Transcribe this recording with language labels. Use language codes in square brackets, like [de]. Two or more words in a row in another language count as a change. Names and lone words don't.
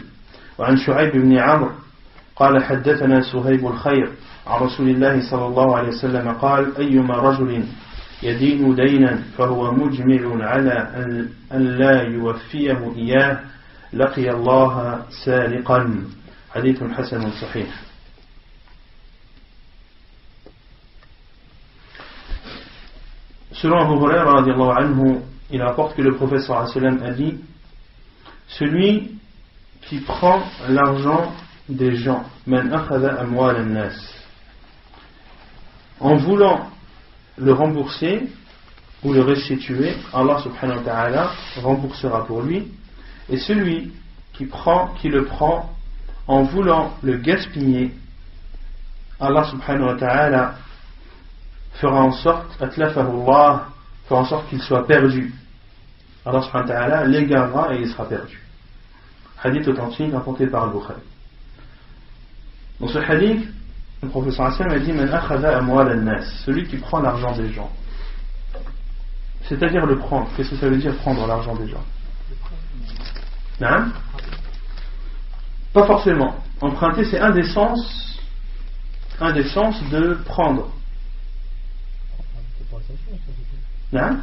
[ar] وعن شعيب بن عمرو قال حدثنا سهيب الخير عن رسول الله صلى الله عليه وسلم قال أيما رجل يدين دينا فهو مجمع على أن لا يوفيه إياه لقي الله سارقا. حديث حسن صحيح. [fr] Selon Abu Huraira [ar] رضي الله عنه, [fr] il rapporte que le prophète [ar] صلى الله عليه وسلم [fr] a dit: celui qui prend l'argent des gens, [ar] من أخذ أموال الناس, [fr] en voulant le rembourser ou le restituer, Allah [ar] سبحانه وتعالى [fr] remboursera pour lui. Et celui qui le prend en voulant le gaspiller, Allah [ar] سبحانه وتعالى [fr] fera en sorte, fera en sorte qu'il soit perdu. Allah [ar] سبحانه وتعالى [fr] l'égarera et il sera perdu. Hadith authentique rapporté par Al-Bukhari. Dans ce hadith, le prophète [ar] صلى الله عليه وسلم [fr] a dit: [ar] من أخذ أموال الناس, [fr] celui qui prend l'argent des gens. C'est-à-dire le prendre. Qu'est-ce que ça veut dire prendre l'argent des gens? Non? Pas forcément. emprunter, c'est un des sens de prendre. Hein?